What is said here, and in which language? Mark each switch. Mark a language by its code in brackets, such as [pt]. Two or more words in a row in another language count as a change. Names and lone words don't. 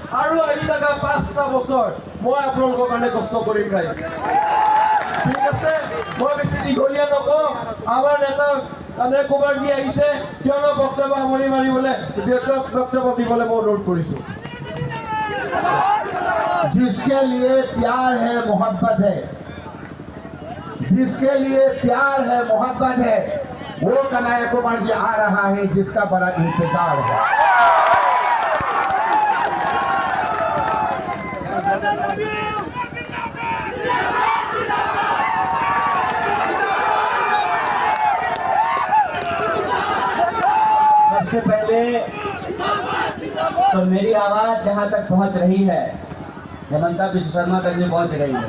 [as] আৰু আহি থকা 5টা বছৰ মই আপোনালোকৰ কাৰণে কষ্ট কৰিম ৰাইজ। ঠিক আছে, মই বেছি দীঘলীয়া নকওঁ। আমাৰ নেতা কমল কুমাৰজী আহিছে, তেওঁলোকৰ বক্তব্য সামৰি মাৰিবলৈ বক্তব্য দিবলৈ মই অনুৰোধ কৰিছোঁ। [hi] जिसके लिए प्यार है मोहब्बत है, जिसके लिए प्यार है मोहब्बत है, वो कन्हैया कुमार जी आ रहा है जिसका बड़ा इंतजार है। सबसे पहले तो मेरी आवाज जहां तक पहुंच रही है, हेमंता विश्व शर्मा तक भी पहुंच रही है।